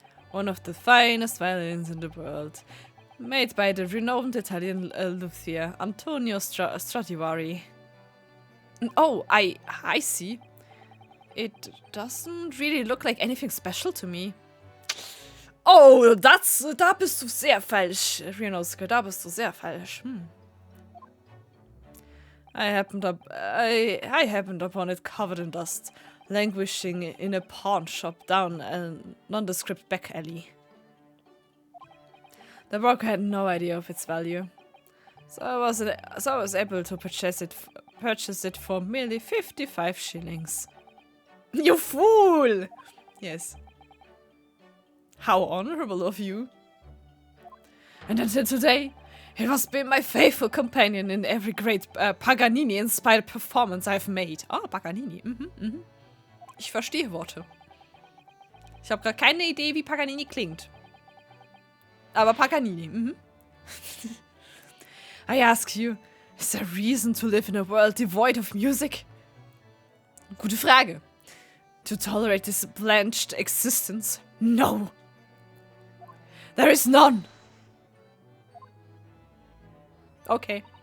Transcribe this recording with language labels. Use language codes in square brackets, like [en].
[en] One of the finest violins in the world. Made by the renowned Italian luthier Antonio Stradivari. Oh, I see. It doesn't really look like anything special to me. [de] Oh, da bist du sehr falsch, Renosuke, da bist du sehr falsch. [en] I happened upon it covered in dust, languishing in a pawn shop down a nondescript back alley. The broker had no idea of its value, so I was able to purchase it for merely 55 shillings. You fool! Yes. How honorable of you. And until today, it has been my faithful companion in every great Paganini-inspired performance I've made. [de] Ah, Paganini. Ich verstehe Worte. Ich habe gerade keine Idee, wie Paganini klingt. Aber Paganini. [en] I ask you, is there reason to live in a world devoid of music? [de] Gute Frage. [en] To tolerate this blanched existence? No. There is none. Okay.